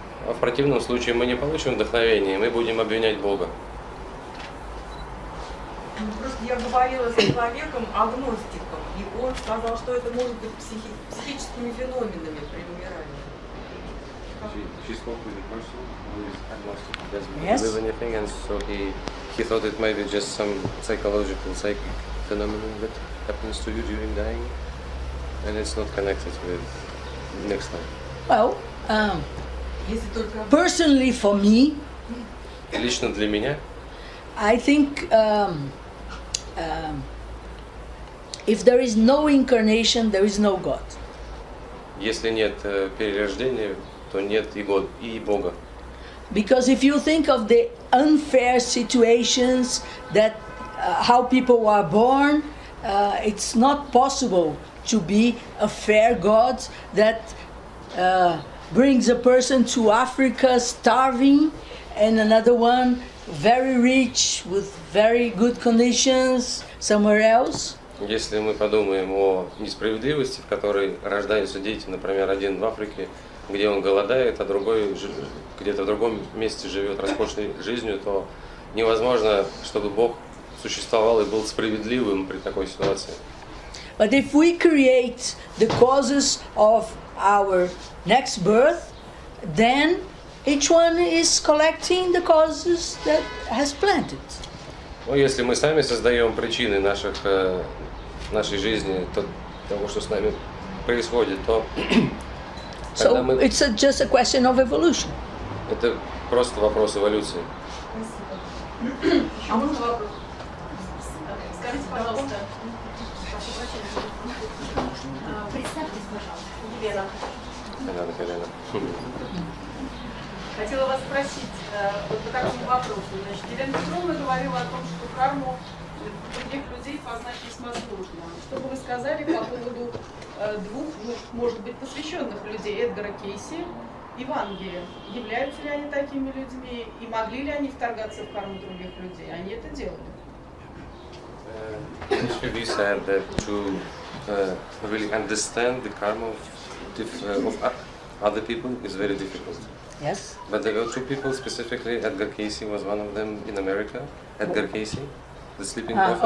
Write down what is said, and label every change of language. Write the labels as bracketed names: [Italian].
[Russian] А в противном случае мы не получим вдохновения, мы будем обвинять Бога. Просто я говорила с человеком, агностиком, и он сказал, что это может быть психическими феноменами при умирании. [English] She spoke with a person who is agnostic, doesn't Yes. believe anything, and so he thought it might be just some psychological, psychic phenomenon that happens to you during dying, and it's not connected with next life. Well, [Russian] Если только [English] personally for me, [Russian] Лично для меня, [English] I think if there is no incarnation, there is no God. [Russian] если нет перерождения, то нет и Бога. [English] Because if you think of the unfair situations that how people are born, it's not possible to be a fair God that brings a person to Africa starving and another one very rich with very good conditions somewhere else. [Russian] Если мы подумаем о несправедливости, в которой рождаются дети, например, один в Африке, где он голодает, а другой где-то в другом месте живет роскошной жизнью, то невозможно, чтобы Бог существовал и был справедливым при такой ситуации. [English] But if we create the causes of our next birth, then each one is collecting the causes that has planted. [Russian] Но если мы сами создаем причины нашей жизни, того, что с нами происходит, то тогда [English] So [Russian] мы... [English] it's just a question of evolution. [Russian] Это просто вопрос эволюции. А можно вопрос? Скажите, пожалуйста, Представьтесь, пожалуйста. Елена. Елена. Хотела вас спросить вот по такому вопросу. Значит, Елена Петровна говорила о том, что карму других людей познать весьма сложно. Что бы вы сказали по поводу двух, ну, может быть, посвященных людей, Эдгара Кейси и Вангеля? Являются ли они такими людьми и могли ли они вторгаться в карму других людей? Они это делали. [English] HPB said that to really understand the karma of other people is very difficult. Yes. But there were two people specifically. Edgar Casey was one of them in America. Edgar Casey, the sleeping prophet.